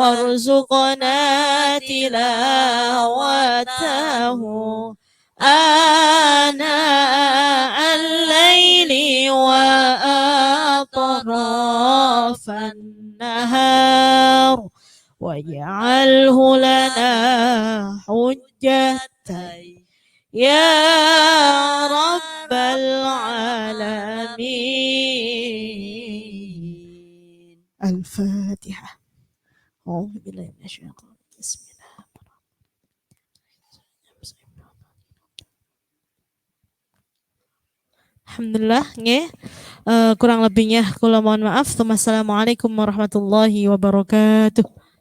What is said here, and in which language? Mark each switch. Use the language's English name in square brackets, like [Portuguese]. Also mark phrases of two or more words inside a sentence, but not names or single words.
[Arabic] وارزقنا تلاوته آناء الليل وأطراف النهار واجعله لنا حجة يا رب العالمين. الفاتحة. أعوذ بالله من الشيطان. بسم الله. [Javanese] Alhamdulillah, nggih. [Indonesian] Kurang lebihnya kula mohon maaf. [Arabic] والسلام عليكم ورحمة الله وبركاته.